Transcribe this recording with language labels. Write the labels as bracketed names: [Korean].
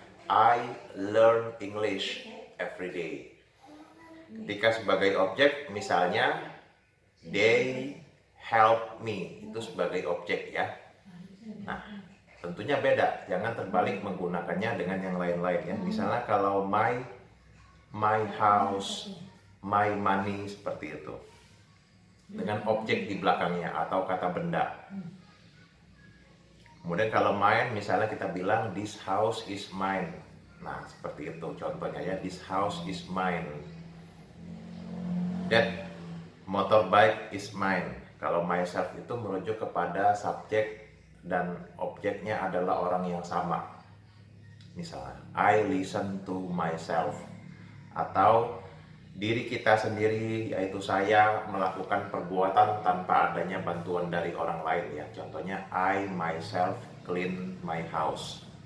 [English] I learn English every day. [Indonesian] Ketika sebagai objek misalnya, [English] they help me, [Indonesian] itu sebagai objek ya. Nah, tentunya beda, jangan terbalik menggunakannya dengan yang lain-lain ya. Misalnya kalau [English] my house, my money, [Indonesian] seperti itu, dengan objek di belakangnya atau kata benda. Kemudian kalau mine, misalnya kita bilang [English] this house is mine. [Indonesian] Nah, seperti itu contohnya ya, [English] this house is mine. That motorbike is mine. [Indonesian] Kalau myself itu merujuk kepada subjek dan objeknya adalah orang yang sama. Misalnya, [English] I listen to myself. [Indonesian] Atau diri kita sendiri, yaitu saya, melakukan perbuatan tanpa adanya bantuan dari orang lain ya. Contohnya, [English] I myself clean my house.